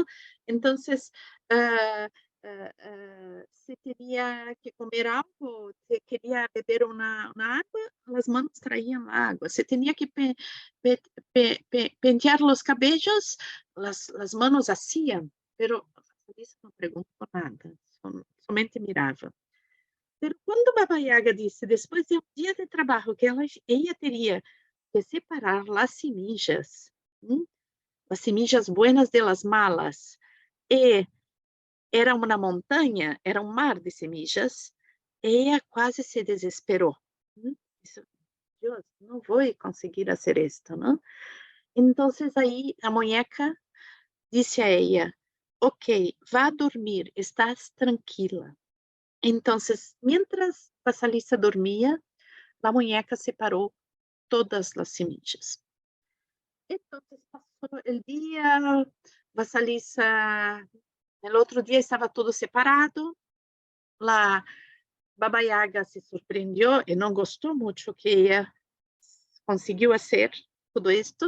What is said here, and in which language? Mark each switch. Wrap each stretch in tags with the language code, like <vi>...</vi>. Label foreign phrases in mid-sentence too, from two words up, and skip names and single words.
<es>Entonces, si tenía que comer algo, si quería beber una agua, las manos traían la agua. Si tenía que pentear los cabellos, las manos hacían, pero Vasilisa no preguntó nada,</es> <pt>somente mirava. Pero quando Baba Yaga disse, depois de um dia de trabalho, que ela teria que separar as semillas, as</pt> <es>semillas buenas de las malas,</es> <pt>e era uma montanha, era um mar de semillas, ela quase se desesperou. Disse, Deus, não vou conseguir fazer isto, não? Então, aí a muñeca disse a ella, ok, vá dormir, estás tranquila.</pt> <es>Entonces, mientras Vasilisa dormía, la muñeca separó todas las semillas. Entonces pasó el día, Vasilisa, el otro día estaba todo separado, la Baba Yaga se sorprendió y no gustó mucho que ella consiguió hacer todo esto.</es>